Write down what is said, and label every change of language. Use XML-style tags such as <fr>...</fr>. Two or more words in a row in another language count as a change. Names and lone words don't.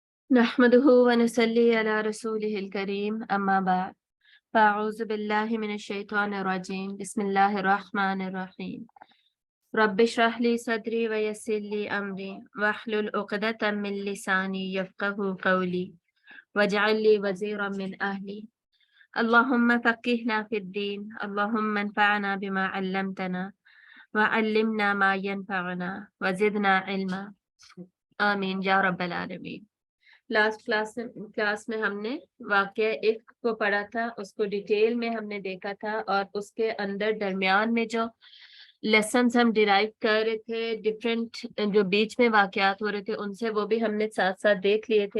<ar>نحمده ونصلي على رسوله الكريم أما بعد فأعوذ بالله من الشيطان الرجيم بسم الله الرحمن الرحيم رب اشرح لي صدري ويسر لي أمري واحلل عقدة من لساني يفقهوا قولي واجعل لي وزيرا من أهلي اللهم فقهنا في الدين اللهم انفعنا بما علمتنا وعلمنا ما ينفعنا وزدنا علما آمين يا رب العالمين.</ar> <en>last class</en> <ur>میں ہم نے واقعہ افک کو پڑھا تھا، اس کو ڈیٹیل میں ہم نے دیکھا تھا اور اس کے اندر درمیان میں جو لیسنز ہم ڈیرائیو کر رہے تھے، ڈفرنٹ جو بیچ میں واقعات ہو رہے تھے ان سے، وہ بھی ہم نے ساتھ ساتھ دیکھ لیے تھے.</ur>